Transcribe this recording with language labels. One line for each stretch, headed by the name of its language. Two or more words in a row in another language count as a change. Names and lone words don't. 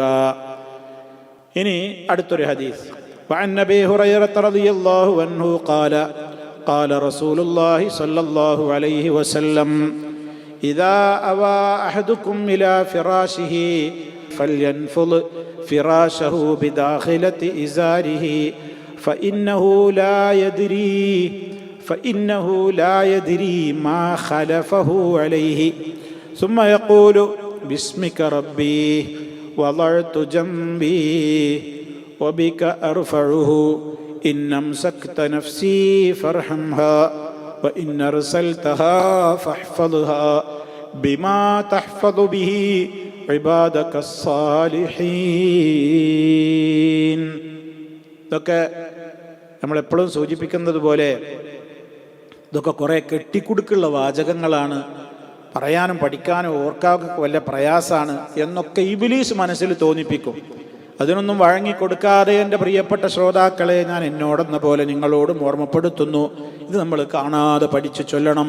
Malayalam: ഇനി അടുത്തൊരു ഹദീസ്.
Arabic: وعن أبي هريرة رضي الله عنه قال قال رسول الله صلى الله عليه وسلم إذا أوى أحدكم إلى فراشه فلينفض فراشه بداخلة إزاره فإنه لا يدري ما خلفه عليه ثم يقول باسمك ربي وضعت جنبي وبك أرفعه إن أمسكت نفسي فارحمها وإن أرسلتها فاحفظها بما تحفظ به عبادك الصالحين.
Malayalam: ഇതൊക്കെ നമ്മളെപ്പോഴും സൂചിപ്പിക്കുന്നത് പോലെ ഇതൊക്കെ കുറേ കെട്ടിക്കുടുക്കുള്ള വാചകങ്ങളാണ്, പറയാനും പഠിക്കാനും ഓർക്കാനും വല്ല പ്രയാസമാണ് എന്നൊക്കെ ഇബ്ലീസ് മനസ്സിൽ തോന്നിപ്പിക്കും. അതിനൊന്നും വഴങ്ങിക്കൊടുക്കാതെ എൻ്റെ പ്രിയപ്പെട്ട ശ്രോതാക്കളെ ഞാൻ എന്നോടെന്ന പോലെ നിങ്ങളോടും ഓർമ്മപ്പെടുത്തുന്നു, ഇത് നമ്മൾ കാണാതെ പഠിച്ചു ചൊല്ലണം.